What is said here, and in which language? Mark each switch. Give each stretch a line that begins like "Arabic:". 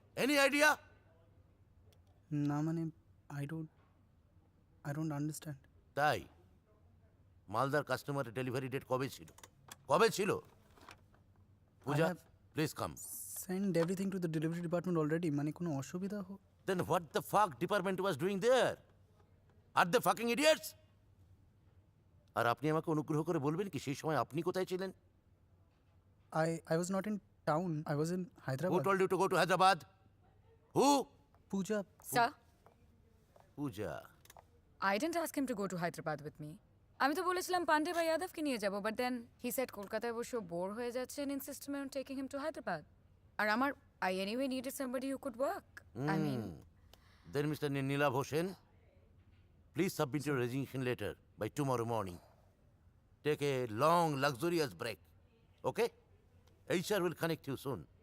English: Any idea?
Bangla: না মানে
English: I don't understand.
Bangla: তাই মালদার কাস্টমারের ডেলিভারি ডেট কবে ছিল? কবে ছিল? পূজা
English: Please come. Send everything to the delivery department already.
Bangla: মানে কোনো অসুবিধা হোক?
English: Then what the fuck department was doing there? Are they fucking idiots?
Bangla: আর আপনি আমাকে অনুগ্রহ করে বলবেন কি সেই সময় আপনি কোথায় ছিলেন?
English: I was not in town. I was in Hyderabad. Who told you to go to Hyderabad? Who? Pooja. Sir, Pooja. I didn't ask him to go to Hyderabad with me.
Bangla: আমি তো বলেছিলাম পান্ডে বা যাদবকে নিয়ে যাব,
English: but then he said
Bangla: কলকাতায় বসে bore হয়ে যাচ্ছে
English: and insisted on taking him to Hyderabad.
Bangla: আর আমার
English: I anyway needed somebody who could work. I mean, Then Mr. Nilab Hossain, please submit your resignation letter by tomorrow morning. Take a long, luxurious break. Okay, HR will connect you soon.